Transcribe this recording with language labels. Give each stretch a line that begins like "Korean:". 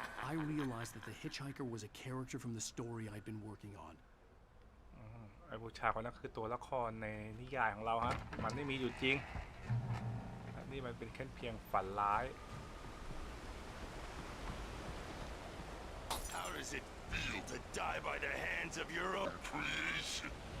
English: I realized that the hitchhiker was a character from the story I'd been working on.
Thai: ไอ้ผู้ชายคนนั้นคือตัวละครในนิยายของเราฮะมันไม่มีอยู่จริงนี่มันเป็นแค่เพียงฝันร้าย
English: How does it feel to die by the hands of your own creation?